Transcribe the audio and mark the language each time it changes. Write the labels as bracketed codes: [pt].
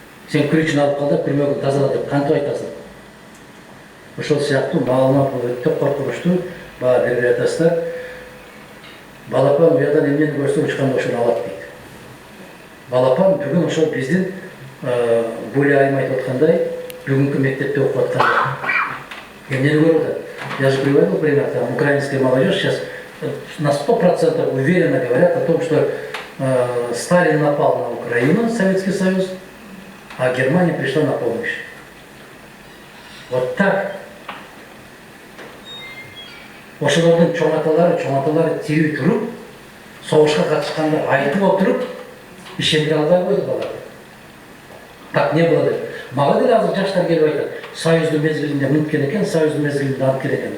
[ky] Сен күрүчүн алып кал да күрмөгүн тазала деп кантип айтасың? Ошол сыяктуу маалымат өтө коркунучтуу. Баа берип атасыздар. Балапан уядан эмнени көрсө учканда ошону алат дейт. Балапан бүгүн ошол биздин Буля айым айтып аткандай, бүгүнкү мектепте окуп аткандай. Эмнени көрүп атат? [ru] Я же приводил пример, там украинская молодежь сейчас на 100% уверенно говорят о том, что Сталин напал на Украину, Советский Союз, а Германия пришла на помощь. Вот так. [ky] Ошолордун чоң аталары тирүү туруп, согушка катышканда айтып отуруп, ишендире албай койду балдар. [ru] Так не было [ky] деп. Мага деле азыр жаштар келип айтат, Союздун мезгилинде мынткен экен, Союздун мезгилинде анткен экен.